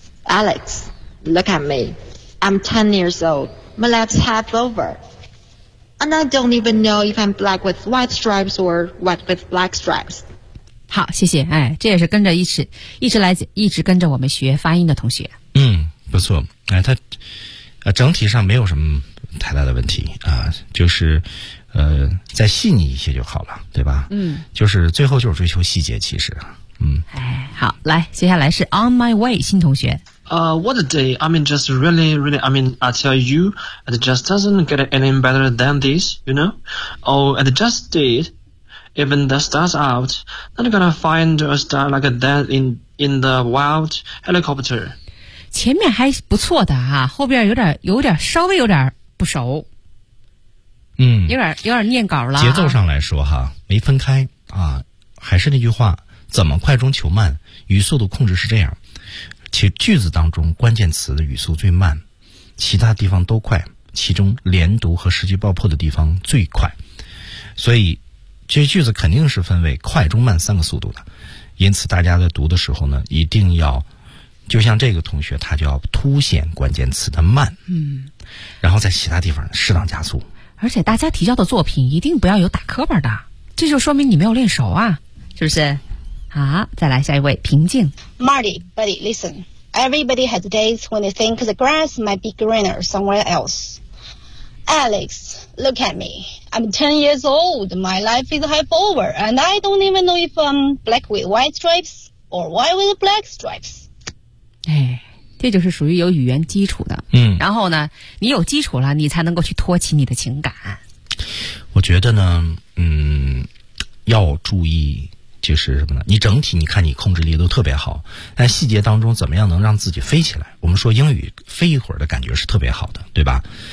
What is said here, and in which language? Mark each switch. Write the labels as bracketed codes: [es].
[en] Alex look at me， I'm 10 years old， my life's half over， and I don't even know if I'm black with white stripes or white with black stripes。 [zh] 好，谢谢。哎，这也是跟着一直跟着我们学发音的同学。嗯，不错。哎，他整体上没有什么太大的问题啊，就是再细腻一些就好了，对吧？嗯，就是最后就是追求细节，其实。哎，好，来，接下来是 On My Way 新同学。 [en] What a day! I mean, just really, really. I mean, I tell you, it just doesn't get any better than this, you know. Oh, it just did. Even the stars out, not gonna find a star like that in the wild helicopter. [zh] 前面还不错的哈、啊，后边有点稍微有点不熟。嗯，有点念稿了。节奏上来说哈，没分开啊，还是那句话。怎么快中求慢，语速的控制是这样，其句子当中关键词的语速最慢，其他地方都快，其中连读和实际爆破的地方最快，所以这句子肯定是分为快中慢三个速度的，因此大家在读的时候呢，一定要就像这个同学他就要凸显关键词的慢，嗯，然后在其他地方适当加速，而且大家提交的作品一定不要有打磕巴的，这就说明你没有练手啊，是不是？好，再来下一位，平静。 [en] Marty, buddy, listen. Everybody has days when they think the grass might be greener somewhere else. Alex, look at me. I'm 10 years old. My life is half over, and I don't even know if I'm black with white stripes or white with black stripes. [zh] 哎，这就是属于有语言基础的。嗯，然后呢，你有基础了，你才能够去托起你的情感。我觉得呢，嗯，要注意。就是什么呢，你整体你看你控制力都特别好，但细节当中怎么样能让自己飞起来，我们说英语飞一会儿的感觉是特别好的，对吧？